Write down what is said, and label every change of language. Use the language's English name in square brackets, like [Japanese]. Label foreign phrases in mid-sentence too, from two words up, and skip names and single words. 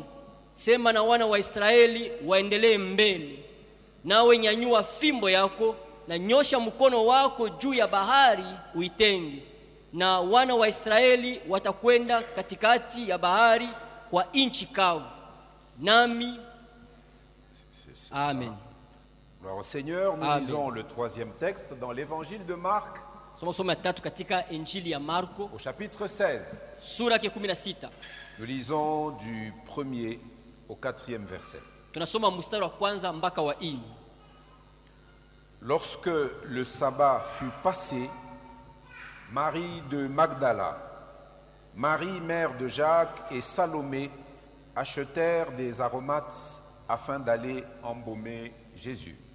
[Swahili] Sema na wana wa Israeli waendelee mbele. Nawe nyanyua fimbo yako na nyosha mkono wako juu ya bahari uitenge. Na wana wa Israeli watakwenda katikati ya bahari kwa nchi kavu. Nami Amen. [French] Gloire au Seigneur, nous Amen. lisons le troisième texte dans l'évangile de Marc, [Swahili] Somo tatu katika Injili ya Marko, [French] au chapitre 16. [Swahili] sura ya 16. [French] Nous lisons du 1er au 4e verset. [Swahili] Tunasoma mstari wa kwanza mpaka wa 4. [French] Lorsque le sabbat fut passé, Marie de Magdala, Marie mère de Jacques et Salomé achetèrent des aromates afin d'aller embaumer Jésus.